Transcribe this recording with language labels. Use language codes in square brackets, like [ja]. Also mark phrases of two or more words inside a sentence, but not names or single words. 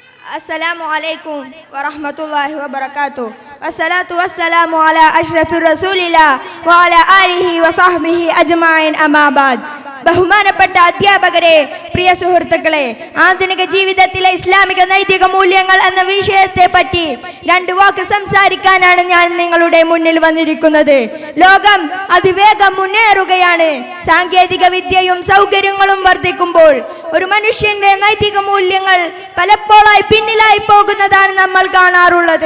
[ar] السلام عليكم ورحمة الله وبركاته والصلاة والسلام على أشرف رسول الله وعلى آله وصحبه أجمعين أما بعد. [ml] ബഹുമാനപ്പെട്ട അധ്യാപകരെ, പ്രിയ സുഹൃത്തുക്കളെ, ആധുനിക ജീവിതത്തിലെ ഇസ്ലാമിക നൈതിക മൂല്യങ്ങൾ എന്ന വിഷയത്തെ പറ്റി രണ്ട് വാക്ക് സംസാരിക്കാനാണ് ഞാൻ നിങ്ങളുടെ മുന്നിൽ വന്നിരിക്കുന്നത്. ലോകം അതിവേഗം മുന്നേറുകയാണ്. സാങ്കേതിക വിദ്യയും സൗകര്യങ്ങളും വർദ്ധിക്കുമ്പോൾ ഒരു മനുഷ്യന്റെ നൈതിക മൂല്യങ്ങൾ പലപ്പോഴായി പിന്നിലായി പോകുന്നതാണ് നമ്മൾ കാണാറുള്ളത്.